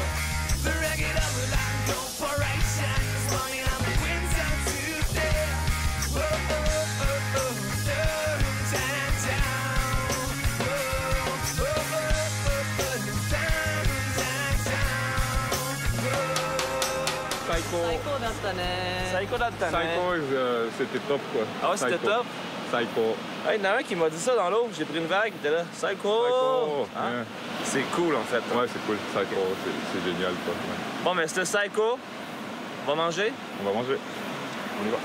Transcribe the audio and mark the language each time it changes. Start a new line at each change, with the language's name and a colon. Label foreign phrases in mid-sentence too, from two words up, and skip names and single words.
English: The regular corporation is warming up winter to sail. Oh, oh, oh, oh, oh, Chinatown. Oh, oh, oh, oh,
Japanese: Psycho. Psycho だったね。最高だったね。
French: Psycho, c'était top, quoi. Ah ouais, c'était Psycho. top? Psycho. Hey, il y en a un qui m'a dit ça dans l'eau. J'ai pris une vague, il était là. Psycho! Psycho. Hein? Yeah. C'est cool, en fait. Ouais, c'est cool. Psycho, c'est génial, quoi. Ouais. Bon, mais c'était Psycho. On va manger? On va manger. On y va.